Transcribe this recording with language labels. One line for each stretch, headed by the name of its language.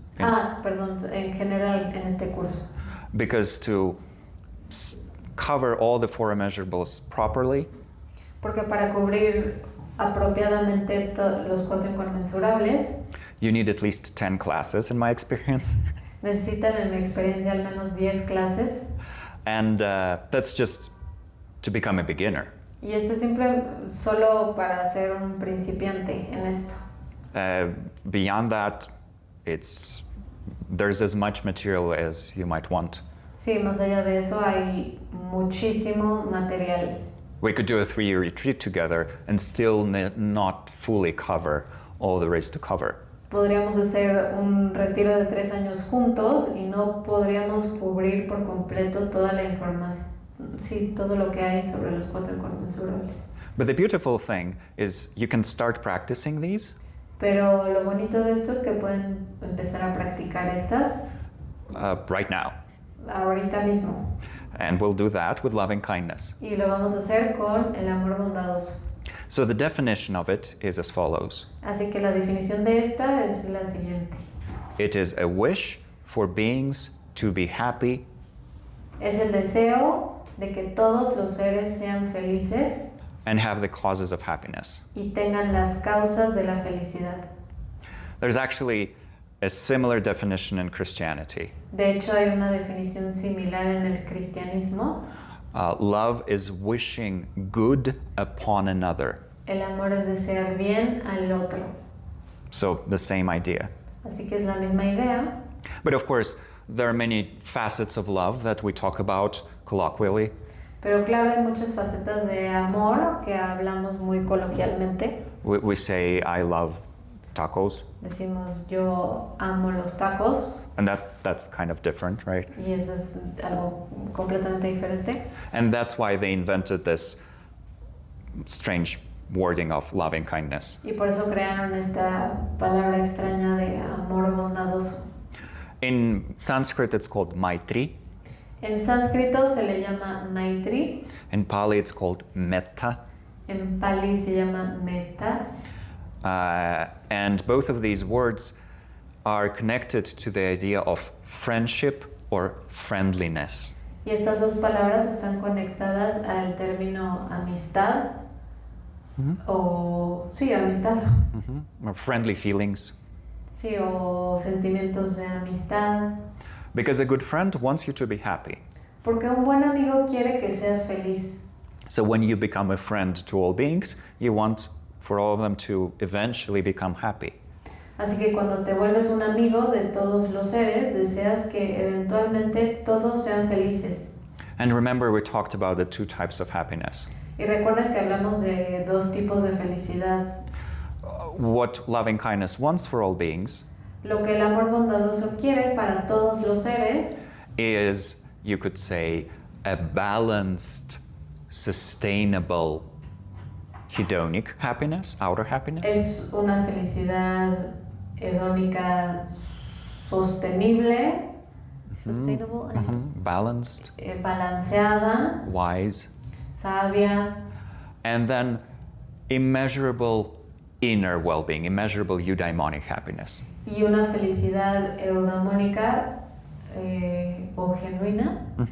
Spanish: Perdón, en general en este curso.
English: Because to cover all the four immeasurables properly,
Spanish: Porque para cubrir apropiadamente los 4 inconmensurables,
English: you need at least 10 classes, in my experience.
Spanish: necesitan en mi experiencia al menos 10 clases.
English: And that's just to become a beginner.
Spanish: Y esto es solo para ser un principiante en esto.
English: Beyond that, there's as much material as you might want.
Spanish: Sí, más allá de eso hay muchísimo material.
English: We could do a 3-year retreat together and still not fully cover all there is to cover.
Spanish: Podríamos hacer un retiro de 3 años juntos y no podríamos cubrir por completo toda la información, sí, todo lo que hay sobre los 4 inconmensurables.
English: But the beautiful thing is you can start practicing these.
Spanish: Pero lo bonito de esto es que pueden empezar a practicar estas
English: Right now.
Spanish: ahorita mismo.
English: And we'll do that with loving kindness.
Spanish: Y lo vamos a hacer con el amor bondadoso.
English: So the definition of it is as follows.
Spanish: Así que la definición de esta es la siguiente.
English: It is a wish for beings to be happy
Spanish: Es el deseo de que todos los seres sean felices
English: and have the causes of happiness.
Spanish: y tengan las causas de la felicidad.
English: There's actually a similar definition in Christianity.
Spanish: De hecho, hay una definición similar en el cristianismo.
English: Love is wishing good upon another.
Spanish: El amor es desear bien al otro.
English: So the same idea.
Spanish: Así que es la misma idea.
English: But of course, there are many facets of love that we talk about colloquially.
Spanish: Pero claro, hay muchas facetas de amor que hablamos muy coloquialmente.
English: We say, I love tacos.
Spanish: Decimos, yo amo los tacos.
English: And that's kind of different, right?
Spanish: Y eso es algo completamente diferente.
English: And that's why they invented this strange wording of loving kindness.
Spanish: Y por eso crearon esta palabra extraña de amor bondadoso.
English: In Sanskrit, it's called Maitri.
Spanish: En sánscrito se le llama Maitri.
English: In Pali, it's called Metta.
Spanish: En Pali se llama Metta.
English: And both of these words are connected to the idea of friendship or friendliness.
Spanish: Y estas dos palabras están conectadas al término amistad. O sí, amistad.
English: Or friendly feelings.
Spanish: Sí, o sentimientos de amistad.
English: Because a good friend wants you to be happy.
Spanish: Porque un buen amigo quiere que seas feliz.
English: So when you become a friend to all beings, you want for all of them to eventually become happy.
Spanish: Así que cuando te vuelves un amigo de todos los seres, deseas que eventualmente todos sean felices.
English: And remember, we talked about the 2 types of happiness.
Spanish: Y recuerden que hablamos de 2 tipos de felicidad.
English: What loving kindness wants for all beings
Spanish: Lo que el amor bondadoso quiere para todos los seres
English: is, you could say, a balanced, sustainable, hedonic happiness, outer happiness.
Spanish: es una felicidad hedónica sostenible, sustainable,
English: Balanced,
Spanish: balanceada,
English: wise,
Spanish: sabia,
English: and then immeasurable inner well-being, immeasurable eudaimonic happiness.
Spanish: y una felicidad eudamónica o genuina,